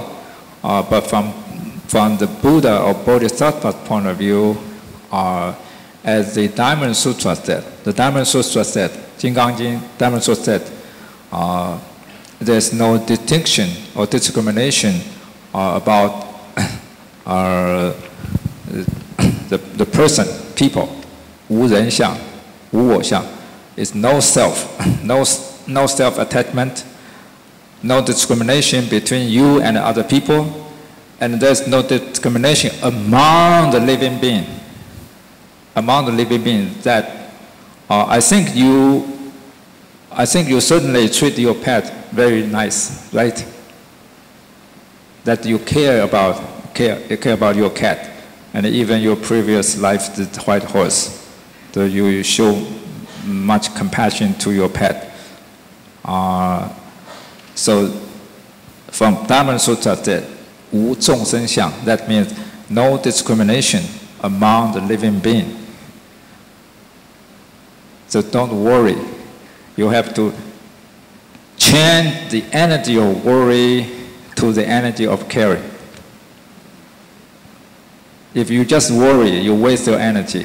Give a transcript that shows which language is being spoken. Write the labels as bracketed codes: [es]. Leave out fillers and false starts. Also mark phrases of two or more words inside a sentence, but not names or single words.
[en] but from the Buddha or Bodhisattva's point of view, as the Diamond Sutra said, Jing Gang Jing, Diamond Sutra said, there's no distinction or discrimination about the person, people, [zh] 无人相, 无我相. [en] It's no self, no self-attachment, no discrimination between you and other people, and there's no discrimination among the living being. Among the living beings, that I think you certainly treat your pet very nice, right? That you care about your cat, and even your previous life, the white horse. So you show much compassion to your pet. So from Diamond Sutra said, [zh] 无众生相, [en] that means no discrimination among the living being. So don't worry. You have to change the energy of worry to the energy of caring. If you just worry, you waste your energy.